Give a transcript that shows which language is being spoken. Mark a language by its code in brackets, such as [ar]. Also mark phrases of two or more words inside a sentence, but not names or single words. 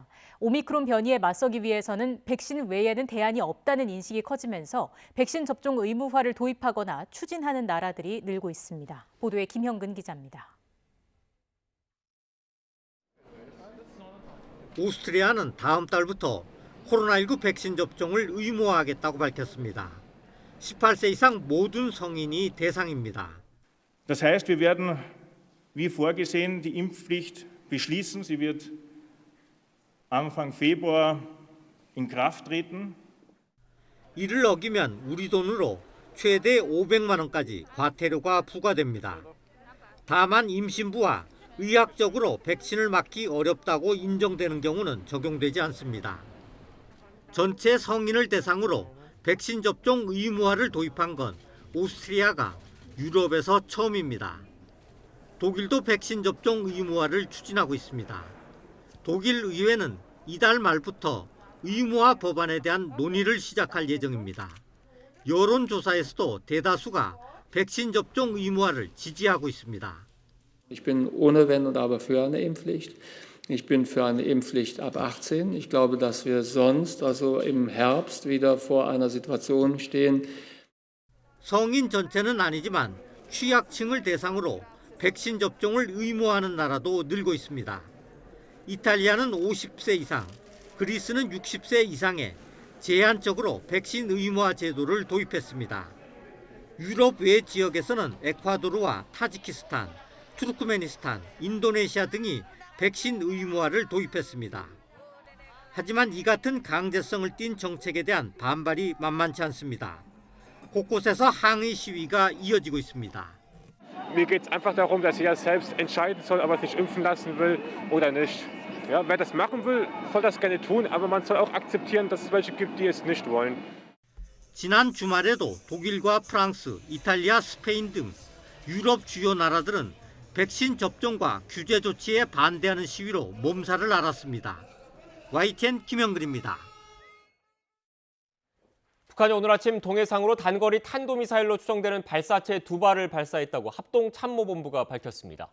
[ko] 오미크론 변이에 맞서기 위해서는 백신 외에는 대안이 없다는 인식이 커지면서 백신 접종 의무화를 도입하거나 추진하는 나라들이 늘고 있습니다. 보도에 김형근 기자입니다. 오스트리아는 다음 달부터 코로나19 백신 접종을 의무화하겠다고 밝혔습니다. 18세 이상 모든 성인이 대상입니다. [de] Das heißt, wir werden wie vorgesehen die Impfpflicht beschließen. Sie wird Anfang Februar in Kraft treten. [ko] 이를 어기면 우리 돈으로 최대 500만 원까지 과태료가 부과됩니다. 다만 임신부와 의학적으로 백신을 맞기 어렵다고 인정되는 경우는 적용되지 않습니다. 전체 성인을 대상으로 백신 접종 의무화를 도입한 건 오스트리아가 유럽에서 처음입니다. 독일도 백신 접종 의무화를 추진하고 있습니다. 독일 의회는 이달 말부터 의무화 법안에 대한 논의를 시작할 예정입니다. 여론조사에서도 대다수가 백신 접종 의무화를 지지하고 있습니다. [de] Ich bin ohne Wenn und Aber für eine Impfpflicht. Ich bin für eine Impfpflicht ab 18. Ich glaube, dass wir sonst, also im Herbst, wieder vor einer Situation stehen. [ko] 성인 전체는 아니지만 취약층을 대상으로 백신 접종을 의무화하는 나라도 늘고 있습니다. 이탈리아는 50세 이상, 그리스는 60세 이상에 제한적으로 백신 의무화 제도를 도입했습니다. 유럽 외 지역에서는 에콰도르와 타지키스탄, 투르크메니스탄, 인도네시아 등이 백신 의무화를 도입했습니다. 하지만 이 같은 강제성을 띤 정책에 대한 반발이 만만치 않습니다. 곳곳에서 항의 시위가 이어지고 있습니다. [de] Mir geht es einfach darum, dass jeder selbst entscheiden soll, ob er sich impfen lassen will oder nicht. Ja, wer das machen will, soll das gerne tun, aber man soll auch akzeptieren, dass es welche gibt, die es nicht wollen. [ko] 지난 주말에도 독일과 프랑스, 이탈리아, 스페인 등 유럽 주요 나라들은 백신 접종과 규제 조치에 반대하는 시위로 몸살을 앓았습니다. YTN 김영근입니다. 북한이 오늘 아침 동해상으로 단거리 탄도미사일로 추정되는 발사체 2발을 발사했다고 합동참모본부가 밝혔습니다.